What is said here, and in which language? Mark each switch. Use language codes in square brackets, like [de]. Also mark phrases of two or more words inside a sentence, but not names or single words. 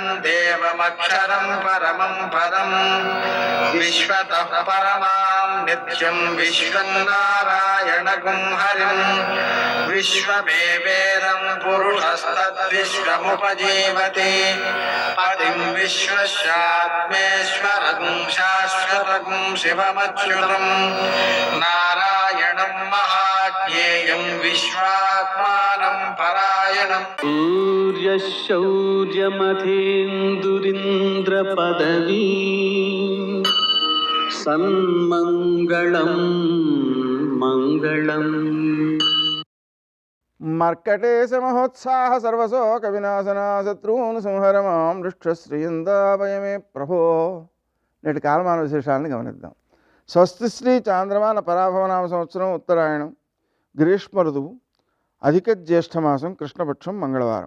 [sa] देवमक्षरं परमं पदं विश्वतः परमां नित्यं विश्वं नारायणगुं हरिं विश्वमेवेदं पुरुषस्तद्विश्वमुपजीवति पतिं विश्वस्यात्मेश्वरं शाश्वतं शिवमच्युतं नारायणं महाज्ञेयं विश्वात्मानं परायणं सूर्यशौर्यमथेन्दुरिन्द्रपदवी सन्मङ्गलं मङ्गलम् మర్కటేశ మహోత్సాహ సర్వశోక వినాశనా శత్రువును సంహరమాం దృష్టశ్రీయందాభయమే ప్రభో. [te] నేటి కాలమాన విశేషాలను గమనిద్దాం. స్వస్తి శ్రీ చాంద్రమాన పరాభవనామ సంవత్సరం ఉత్తరాయణం, గ్రీష్మ ఋతువు, అధిక జ్యేష్ఠమాసం, కృష్ణపక్షం, మంగళవారం.